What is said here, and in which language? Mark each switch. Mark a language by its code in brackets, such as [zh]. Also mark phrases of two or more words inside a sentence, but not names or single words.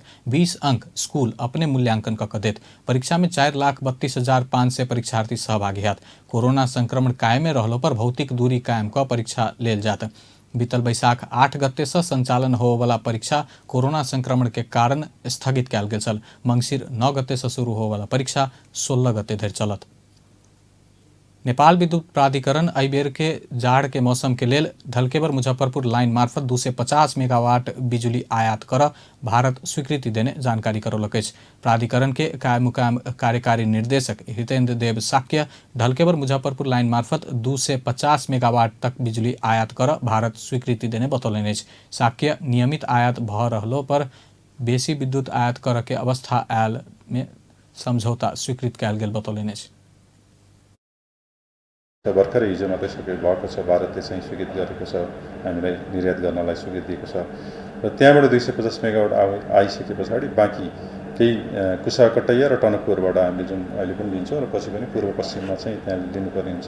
[mai] 20 अंक स्कूल अपने मूल्यांकन कऽ देत। परीक्षा में 4,32,500 परीक्षार्थी सहभागी हैत। कोरोना संक्रमण कायमे रहलो पर भौतिक दूरी कायम कऽ परीक्षा लेल जायत। बीतल बैसाख 8 गते से संचालन हो वाला परीक्षा कोरोना संक्रमण के कारण स्थगित कयल गेल छल। मंगसिर 9 गते से शुरू हो वाला परीक्षा 16 गते धरि चलत। नेपाल विद्युत प्राधिकरण एहि बेर के जाड़ के मौसम के लेल ढलकेबर मुजफ्फरपुर लाइन मार्फत 250 मेगावाट बिजली आयात करऽ भारत स्वीकृति देने जानकारी करौलक अछि। प्राधिकरण के कायमुकाम कार्यकारी निर्देशक हितेन्द्र देव साक्य ढलकेबर मुजफ्फरपुर लाइन मार्फत 250 मेगावाट तक बिजली आयात करऽ भारत स्वीकृति देने बतौलनि अछि। साक्य नियमित आयात भ रहलो पर बेसी विद्युत आयात करऽ के अवस्था आयल में समझौता स्वीकृत कयल गेल बतौलनि अछि। [ne] भर्खरै हिजो मात्रै भएको छ। भारतले चाहिँ स्वीकृत गरेको छ, हामीलाई निर्यात गर्नलाई स्वीकृति दिएको छ र त्यहाँबाट 250 मेगावाट आइसके पछाडि बाँकी केही कुसाकटैया र टनकपुरबाट हामीले जुन अहिले पनि लिन्छौँ र पछि पनि पूर्व पश्चिममा चाहिँ त्यहाँ लिनुपर्ने हुन्छ।